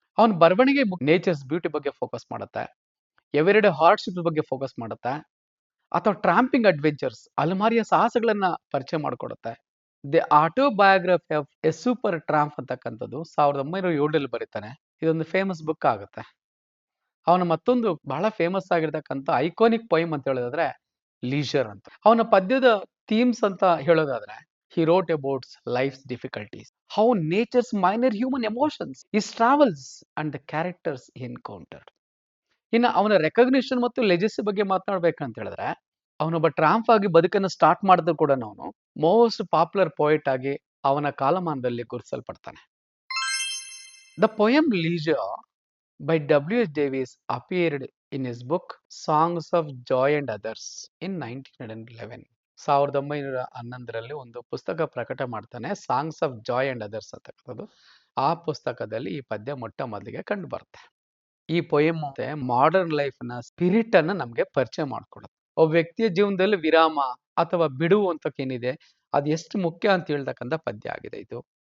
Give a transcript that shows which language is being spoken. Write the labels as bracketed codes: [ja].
[kn] ಅವನ ಬರವಣಿಗೆ nature's beauty ಬಗ್ಗೆ ಫೋಕಸ್ ಮಾಡುತ್ತೆ, ಎವ್ರಿಡೇ ಹಾರ್ಡ್ಶಿಪ್ಸ್ ಬಗ್ಗೆ ಫೋಕಸ್ ಮಾಡುತ್ತೆ, ಅಥವಾ ಟ್ರಾಂಪಿಂಗ್ ಅಡ್ವೆಂಚರ್ಸ್ ಅಲಮಾರಿಯ ಸಾಹಸಗಳನ್ನ ಪರಿಚಯ ಮಾಡಿಕೊಡುತ್ತೆ. The autobiography of A super Trump ಅಂತಕ್ಕಂಥದ್ದು 1907ರಲ್ಲಿ ಬರೀತಾನೆ. ಇದೊಂದು ಫೇಮಸ್ ಬುಕ್ ಆಗುತ್ತೆ. ಅವನ ಮತ್ತೊಂದು ಬಹಳ ಫೇಮಸ್ ಆಗಿರ್ತಕ್ಕಂಥ ಐಕಾನಿಕ್ ಪೊಯಮ್ ಅಂತ ಹೇಳೋದಾದ್ರೆ ಲೀಜರ್ ಅಂತ. ಅವನ ಪದ್ಯದ ಥೀಮ್ಸ್ ಅಂತ ಹೇಳೋದಾದ್ರೆ [en] he wrote about life's difficulties, how nature's minor human emotions, his travels and the characters he encountered. [kn] ಇನ್ನು ಅವನ ರೆಕಗ್ನಿಷನ್ ಮತ್ತು ಲೆಜೆಸಿ ಬಗ್ಗೆ ಮಾತನಾಡ್ಬೇಕಂತ ಹೇಳಿದ್ರೆ ಅವನೊಬ್ಬ ಟ್ರಾಂಪ್ ಆಗಿ ಬದುಕನ್ನು ಸ್ಟಾರ್ಟ್ ಮಾಡಿದ್ರು ಕೂಡ ಅವನು ಮೋಸ್ಟ್ ಪಾಪ್ಯುಲರ್ ಪೊಯಿಟ್ ಆಗಿ ಅವನ ಕಾಲಮಾನದಲ್ಲಿ ಗುರುತಿಸಲ್ಪಡ್ತಾನೆ. [en] The poem leisure by W.H. Davies appeared in his book Songs of Joy and Others in 1911. [kn] 1911ರಲ್ಲಿ ಒಂದು ಪುಸ್ತಕ ಪ್ರಕಟ ಮಾಡ್ತಾನೆ, songs of Joy and others ಅಂತಕ್ಕಂಥದ್ದು. ಆ ಪುಸ್ತಕದಲ್ಲಿ ಈ ಪದ್ಯ ಮೊಟ್ಟ ಮೊದಲಿಗೆ ಕಂಡು ಬರುತ್ತೆ. ಈ ಪೊಯಮ್ ಮತ್ತೆ ಮಾಡರ್ನ್ ಲೈಫ್ ನ ಸ್ಪಿರಿಟ್ ಅನ್ನ ನಮ್ಗೆ ಪರಿಚಯ ಮಾಡ್ಕೊಡುತ್ತೆ. ಒಬ್ಬ ವ್ಯಕ್ತಿಯ ಜೀವನದಲ್ಲಿ ವಿರಾಮ ಅಥವಾ ಬಿಡುವು ಅಂತಕ್ಕೇನಿದೆ ಅದು ಎಷ್ಟು ಮುಖ್ಯ ಅಂತ ಹೇಳ್ತಕ್ಕಂಥ ಪದ್ಯ ಆಗಿದೆ ಇದು.